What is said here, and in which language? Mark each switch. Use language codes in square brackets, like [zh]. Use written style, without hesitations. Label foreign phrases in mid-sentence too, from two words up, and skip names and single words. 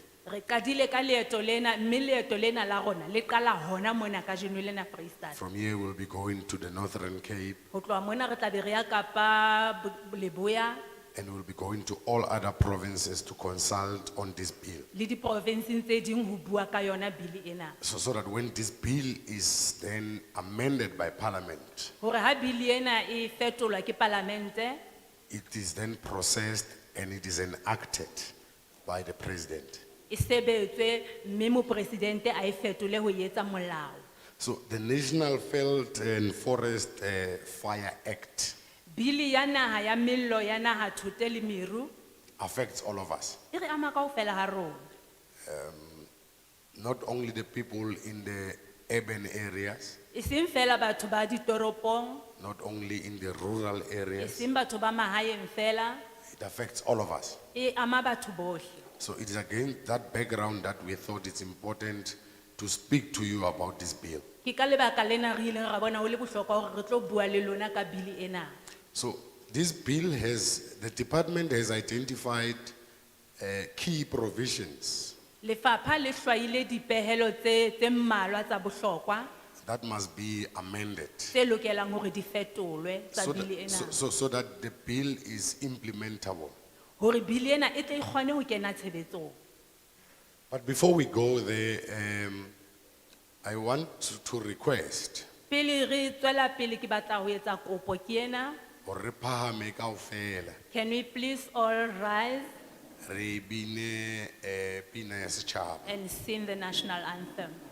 [st] re kadile ka leeto lena, mme leeto lena la rona le qala hona mona ka jeno lena Freestyle. [en] From here, we'll be going to the Northern Cape, [st] Ho tloha mona re tla be re ya Kapa Leboya [en] and we'll be going to all other provinces to consult on this bill. [st] le di provinces tse ding ho bua ka yona bili ena. [en] So that when this bill is then amended by Parliament, [st] Hore ha bili ena e fetolwa ke parlamente, [en] it is then processed and it is enacted by the President. [st] e sebetswe mme mopresidente a e fetole ho etsa molao. [en] So the National Veld and Forest Fire Act [st] Bili ya naha ya mello ya naha thote le meru [en] affects all of us, [st] e re ama kaofela ha rona. [en] not only the people in the urban areas, [st] E seng fela batho ba ditoropong, [en] not only in the rural [st] e [en] areas, [st] seng batho ba mahaeng fela, [en] it affects all of us. [st] e ama batho bohle. [en] So it is against that background that we thought it's important to speak to you about this bill. [st] Ke ka lebaka lena re ileng ra bona ho le bohlokwa hore re tlo bua le lona ka bili ena. [en] So this bill the department has identified key provisions [st] Lefapha le hlwaile dipehelo tse mmalwa tsa bohlokwa [en] that must be amended [st] tse lokelang hore di fetolwe tsa so bili ena. [en] so that the bill is implementable. [st] Hore bili ena e tle e kgone ho kena tshebetsong. [en] But before we go there, I want to request [st] Pele re tswela pele ke batla ho etsa kopo ke ena. hore re phahame kaofela, [en] Can we please all rise [st] re bine pina ya setjhaba. [en] and sing the national anthem?